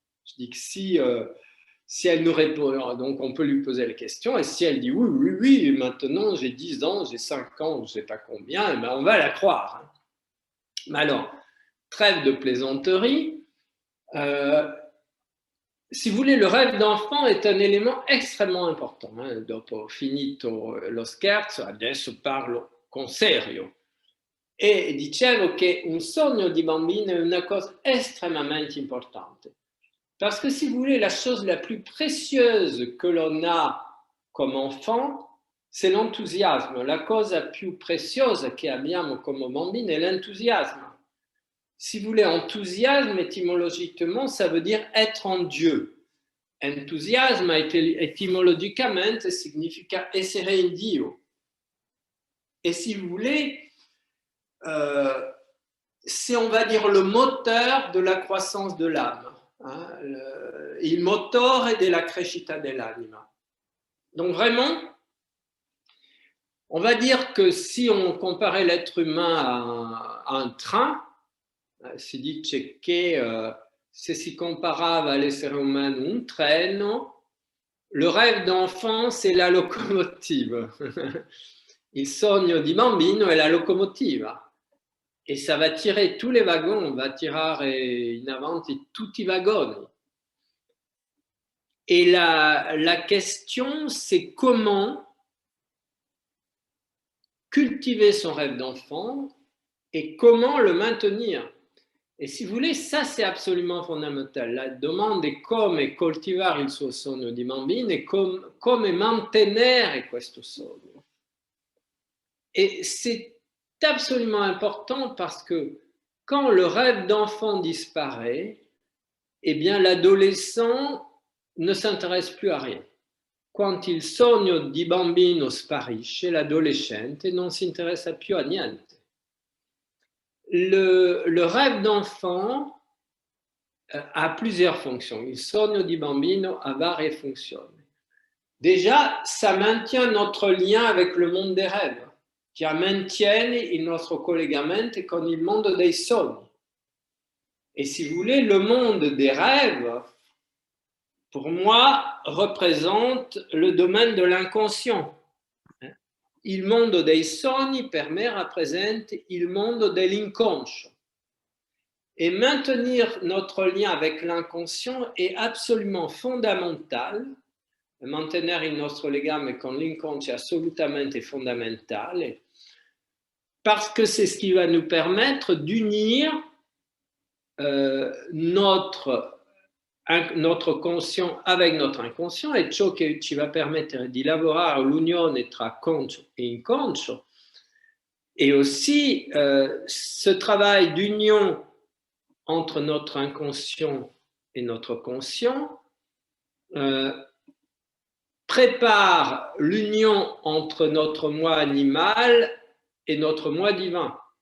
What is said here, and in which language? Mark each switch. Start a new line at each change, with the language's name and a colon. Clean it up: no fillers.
French: Je dis que si elle nous répond, donc on peut lui poser la question, et si elle dit oui, oui, oui, maintenant j'ai 10 ans, j'ai 5 ans, je ne sais pas combien, ben on va la croire. Hein. Mais alors, trêve de plaisanterie, si vous voulez, le rêve d'enfant est un élément extrêmement important. Hein.
Italian: Dopo finito lo scherzo, adesso parlo con serio. E dicevo che un sogno di bambino è una cosa estremamente importante.
French: Parce que si vous voulez, la chose la plus précieuse que l'on a comme enfant, c'est l'enthousiasme.
Italian: La cosa più preziosa che abbiamo come bambino è l'enthousiasme.
French: Si vous voulez, enthousiasme, étymologiquement, ça veut dire être en Dieu. Enthousiasme, étymologiquement,
Italian: significa essere in Dio.
French: Et si vous voulez, c'est, on va dire, le moteur de la croissance de l'âme. Hein,
Italian: il motore della crescita dell'anima.
French: Donc vraiment, on va dire que si on comparait l'être humain à un train,
Italian: si dice che se si comparava all'essere umano un treno,
French: le rêve d'enfant c'est la locomotive.
Italian: Il sogno di bambino è la locomotiva.
French: Et ça va tirer tous les wagons, on va
Italian: tirare in avanti tutti i vagoni.
French: Et la question, c'est comment cultiver son rêve d'enfant et comment le maintenir. Et si vous voulez, ça c'est absolument fondamental.
Italian: La domanda è come coltivare il suo sogno di bambino e come mantenere questo sogno.
French: Et c'est absolument important parce que quand le rêve d'enfant disparaît, eh bien l'adolescent ne s'intéresse plus à rien.
Italian: Quand il sogno di bambino sparisce, l'adolescente non si interessa più a niente.
French: Le rêve d'enfant a plusieurs fonctions.
Italian: Il sogno di bambino ha varie funzioni.
French: Déjà, ça maintient notre lien avec le monde des rêves.
Italian: Che mantiene il nostro collegamento con il mondo dei sogni.
French: Et si vous voulez, le monde des rêves, pour moi, représente le domaine de l'inconscient.
Italian: Il mondo dei sogni, per me, rappresenta il mondo dell'inconscio.
French: Et maintenir notre lien avec l'inconscient est absolument fondamental.
Italian: Mantenere il nostro legame con l'inconscio è assolutamente fondamentale,
French: parce que c'est ce qui va nous permettre d'unir notre notre conscient avec notre inconscient
Italian: è ciò che ci va a permettere di lavorare l'unione tra conscio e inconscio.
French: Et aussi, ce travail d'union entre notre inconscient et notre conscient prépare l'union entre notre moi animal e notre moi divin.